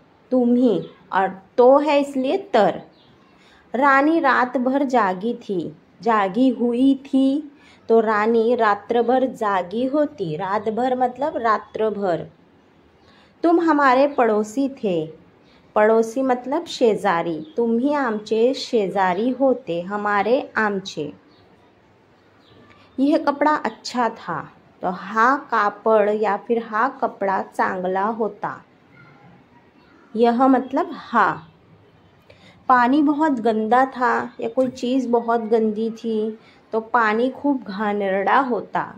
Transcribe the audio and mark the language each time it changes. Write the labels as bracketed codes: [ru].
[hi] तुम्ही और तो है इसलिए तर। रानी रात भर जागी थी, जागी हुई थी, तो [mr] रानी रात्र भर जागी होती। [hi] रात भर मतलब रात्र भर। तुम हमारे पड़ोसी थे, पड़ोसी मतलब शेजारी। [mr] तुम्ही आमचे शेजारी होते, हमारे आमचे। [hi] यह कपड़ा अच्छा था, [mr] तो हा कापड़ या फिर हा कपड़ा चांगला होता। [hi] यह मतलब हा। पानी बहुत गंदा था, या कोई चीज़ बहुत गंदी थी, तो [mr] पानी खूब घानेरडा होता।